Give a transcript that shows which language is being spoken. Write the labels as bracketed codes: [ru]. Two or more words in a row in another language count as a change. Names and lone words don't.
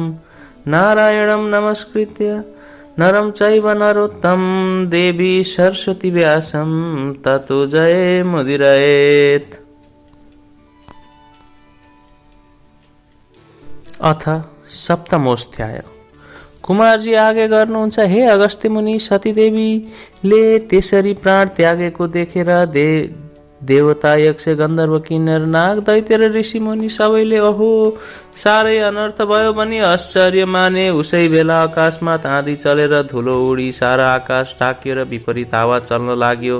[sa] नारायणं नमस्कृत्य नरं चैव नरोत्तमं देवी सरस्वती व्यासं ततो जयमुदीरयेत्। अथ सप्तमोऽध्याय। [ne] कुमारजी आगे गर्नुहुन्छ। हे अगस्त्य मुनि, सतीदेवीले त्यसरी प्राण त्यागेको देखेर देवता यक्ष गन्धर्व किन्नर नाग दैत्य र ऋषि मुनि सबैले अहो साह्रै अनर्थ भयो भनी आश्चर्य माने। उसै बेला आकाशमा आँधी चलेर धुलो उडी सारा आकाश ढाकियो र विपरीत हावा चल्न लाग्यो।